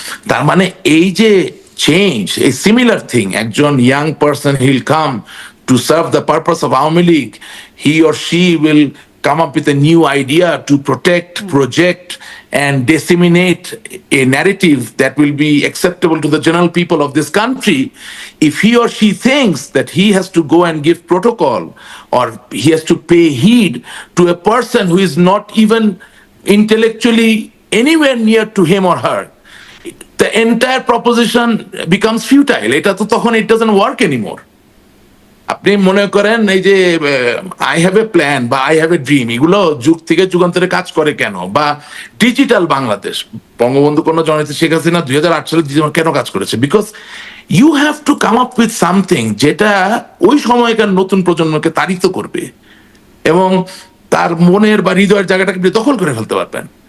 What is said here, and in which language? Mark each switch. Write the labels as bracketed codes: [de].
[en] তার মানে এই যে চেঞ্জ, এই সিমিলার থিং, একজন young person he'll come to serve the purpose of Awami League, he or she will come up with a new idea to protect, project, and disseminate a narrative that will be acceptable to the general people of this country. If he or she thinks that he has to go and give protocol or he has to pay heed to a person who is not even intellectually anywhere near to him or her, the entire proposition becomes futile. It doesn't work anymore. [bn] আপনি মনে করেন এই যে [en] I have a plan [bn] বা [en] I have a dream, [bn] এগুলো যুগ থেকে যুগান্তরে কাজ করে কেন? বা ডিজিটাল বাংলাদেশ, বঙ্গবন্ধু কন্যা জননেত্রী শেখ হাসিনা 2008 সালে কেন কাজ করেছে? [en] because you have to come up with something [bn] যেটা ওই সময়কার নতুন প্রজন্মকে তাড়িত করবে এবং তার মনের বা হৃদয়ের জায়গাটাকে আপনি দখল করে ফেলতে পারবেন।